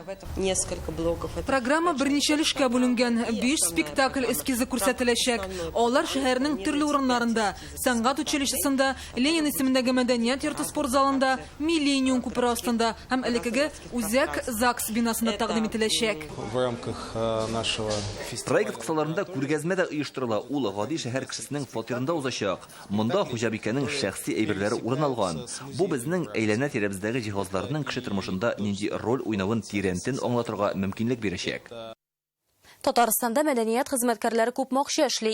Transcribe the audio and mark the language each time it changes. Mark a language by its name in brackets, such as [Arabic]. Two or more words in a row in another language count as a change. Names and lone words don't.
[Tatar] Программа берничә өлешкә бүленгән. 5 спектакль эскизы күрсәтеләчәк. Алар шәһәрнең төрле урыннарында, сәнгать училищесында, Ленин исемендәге мәдәният йорты спорт залында, Миллениум күпере астында һәм элекеге Үзәк ЗАГС бинасында тәкъдим ителәчәк. [Russian] В рамках нашего [Tatar] Проект кысаларында күргәзмә дә оештырыла. Ул гади шәһәр кешесенең фатирында узачак. Монда хуҗабикәнең шәхси әйберләре урын алган. Бу безнең әйләнә-тирәбездәге җиһазларның кеше тормышында нинди роль уйнавын тирәнтен аңлатырга мөмкинлек бирәчәк. Татарстанда мәдәният хезмәткәрләре күп акча эшли.